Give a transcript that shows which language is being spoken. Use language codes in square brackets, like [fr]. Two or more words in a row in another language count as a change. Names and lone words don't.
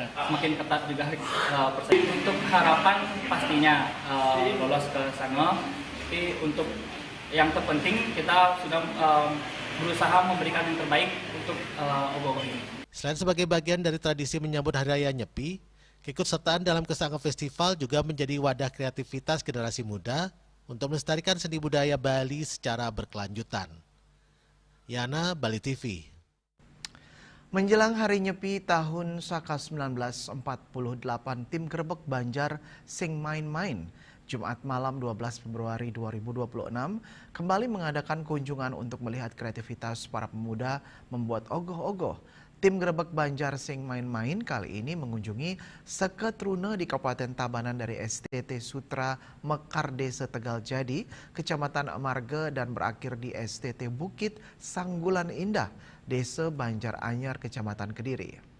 [id] Semakin ketat juga persaingan. Untuk harapan pastinya lolos ke sana, tapi untuk yang terpenting kita sudah berusaha memberikan yang terbaik untuk ogoh-ogoh ini. Selain sebagai bagian dari tradisi menyambut Hari Raya Nyepi, keikutsertaan dalam Kesango Festival juga menjadi wadah kreativitas generasi muda untuk melestarikan seni budaya Bali secara berkelanjutan. Yana, Bali TV. Menjelang Hari Nyepi tahun Saka 1948, tim Grebek Banjar Sing Main-Main Jumat malam 12 Februari 2026 kembali mengadakan kunjungan untuk melihat kreativitas para pemuda membuat ogoh-ogoh. Tim Grebek Banjar Sing Main-Main kali ini mengunjungi Seketruna di Kabupaten Tabanan dari STT Sutra Mekar Desa Tegal Jadi, Kecamatan Marga, dan berakhir di STT Bukit Sanggulan Indah, Desa Banjar Anyar, Kecamatan Kediri.